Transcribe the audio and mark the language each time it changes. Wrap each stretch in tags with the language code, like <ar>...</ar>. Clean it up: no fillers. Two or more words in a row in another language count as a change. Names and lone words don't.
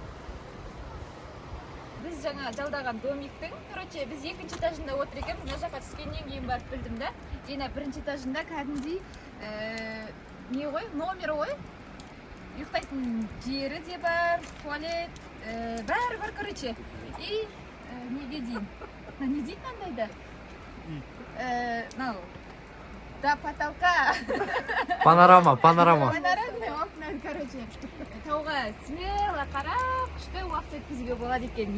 <kk>Біз жаңа жалдаған домиктің, короче, біз екінші этажында отыр екенбіз. Мына жаққа түскеннен кейін барып білдім да. Ена бірінші этажында кәдімгідей не ғой, номер ғой. Ұйықтайтын жері де бар, туалет, бәрі бар, короче. И неге дейін? Не дейін андайда?</kk> <ru>До потолка. Панорама. Панорамный окна, короче.</ru> <kk>Тауға смело қарап, күшті уақыт өткізуге болады екен.</kk>